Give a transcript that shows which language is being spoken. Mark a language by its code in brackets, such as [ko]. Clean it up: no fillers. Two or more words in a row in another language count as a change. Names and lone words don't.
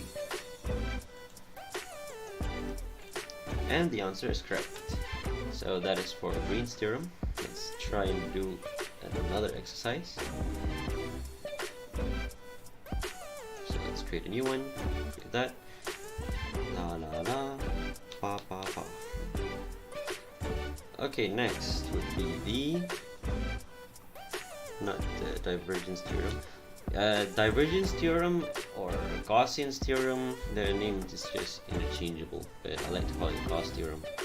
[en] And the answer is correct. So that is for Green's theorem. Let's try and do another exercise. So let's create a new one. Like that. La la la. Pa pa pa. Okay, next would be not the divergence theorem. Divergence theorem or Gaussian theorem, their name is just interchangeable, but I like to call it Gauss theorem.